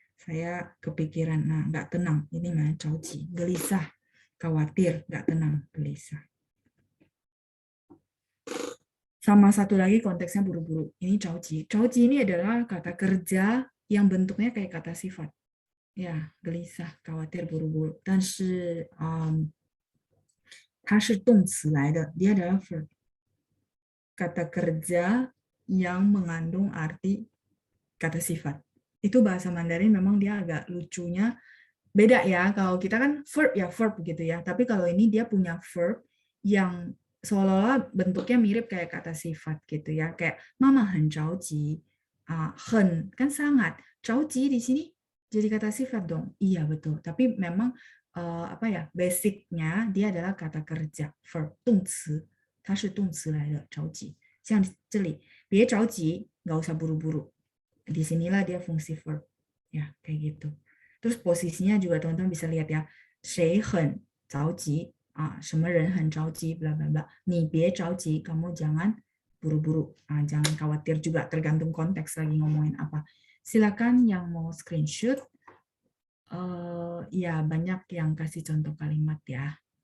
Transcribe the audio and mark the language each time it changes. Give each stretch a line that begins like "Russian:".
Indonesian: Saya kepikiran, nggak tenang. Ini mah 着急, gelisah, khawatir, nggak tenang, gelisah. Sama satu lagi konteksnya buru-buru. Ini 着急. 着急 ini adalah kata kerja yang bentuknya kayak kata sifat. Ya, gelisah, khawatir, buru-buru.
Chinese: 但是它是动词来的,
Indonesian: dia adalah verb. Kata kerja yang mengandung arti kata sifat. Itu bahasa Mandarin memang dia agak lucunya beda ya. Kalau kita kan verb ya verb gitu ya. Tapi kalau ini dia punya verb yang seolah-olah bentuknya mirip kayak kata sifat gitu ya. Kayak mama 很着急. 很 kan sangat. 着急 di sini jadi kata sifat dong. Iya betul. Tapi memang apa ya, basicnya dia adalah kata kerja verb
Chinese: 动词，它是动词来的着急。像这里别着急
Indonesian: nggak usah buru-buru. Disinilah dia fungsi verb ya kayak gitu. Terus posisinya juga teman-teman bisa lihat ya.
Chinese: 谁很着急 什么人很着急 bla bla bla. 你别着急
Indonesian: kamu jangan buru-buru. Jangan khawatir juga, tergantung konteks lagi ngomongin apa. Silakan yang mau screenshot. Ya banyak yang kasih contoh kalimat ya.